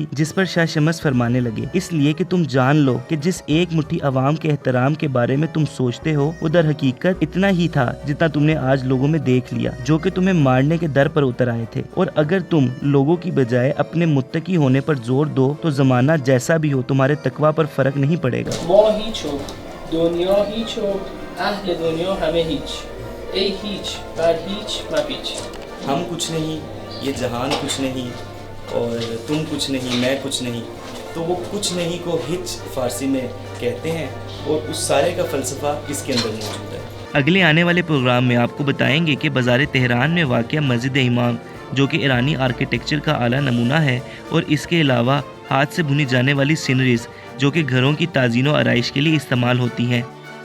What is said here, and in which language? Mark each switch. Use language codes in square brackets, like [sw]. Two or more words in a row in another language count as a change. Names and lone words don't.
[ur] جس پر شاہ شمس فرمانے لگے، اس لیے کہ تم جان لو کہ جس ایک مٹھی عوام کے احترام کے بارے میں تم سوچتے ہو وہ در حقیقت اتنا ہی تھا جتنا تم نے آج لوگوں میں دیکھ لیا، جو کہ تمہیں مارنے کے در پر اتر آئے تھے۔ اور اگر تم لوگوں کی بجائے اپنے متقی ہونے پر زور دو تو زمانہ جیسا بھی ہو تمہارے تقوی پر فرق نہیں پڑے گا۔ [fa] ما هیچ و دنیا هیچ و اهل دنیا همه هیچ، ای هیچ بر هیچ مپیچ۔ [ur] ہم کچھ نہیں، یہ جہان کچھ نہیں، اور تم کچھ نہیں، میں کچھ نہیں۔ تو وہ کچھ نہیں کو ہچ فارسی میں کہتے ہیں، اور اس سارے کا فلسفہ اس کے اندر موجود ہے۔ اگلے آنے والے پروگرام میں آپ کو بتائیں گے کہ بازار تہران میں واقع مسجد امام، جو کہ ایرانی آرکیٹیکچر کا اعلیٰ نمونہ ہے، اور اس کے علاوہ ہاتھ سے بنی جانے والی سینریز جو کہ گھروں کی تزئین و آرائش کے لیے استعمال ہوتی ہیں،